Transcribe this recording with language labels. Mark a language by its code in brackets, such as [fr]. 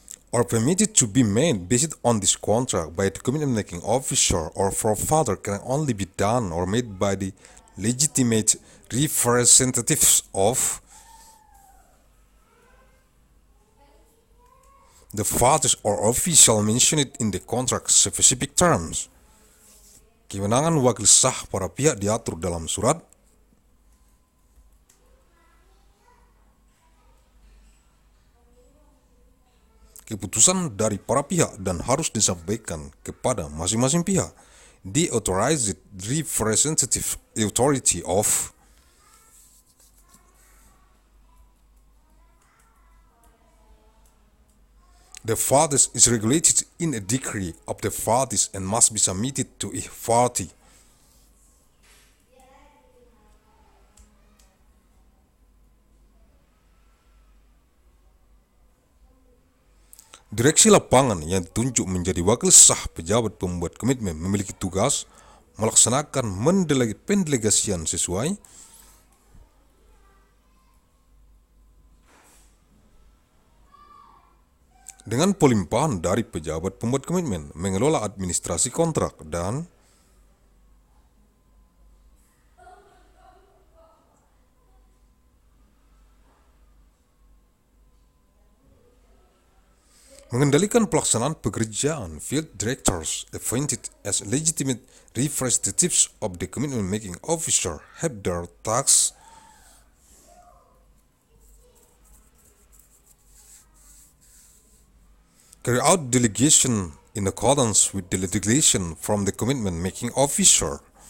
[en] or permitted to be made based on this contract by the commitment-making officer or provider can only be done or made by the legitimate representatives of the fathers or official mentioned in the contract specific terms. [id] Kewenangan wakil sah para pihak diatur dalam surat keputusan dari para pihak dan harus disampaikan kepada masing-masing pihak. [en] The authorized representative authority of the parties is regulated in a decree of the parties and must be submitted to each party. [id] Direksi lapangan yang ditunjuk menjadi wakil sah pejabat pembuat komitmen memiliki tugas melaksanakan pendelegasian sesuai dengan pelimpahan dari pejabat pembuat komitmen, mengelola administrasi kontrak dan mengendalikan pelaksanaan pekerjaan. [en] Field directors appointed as legitimate representatives of the commitment making officer have their tasks carry out delegation in accordance with the legislation from the commitment making officer.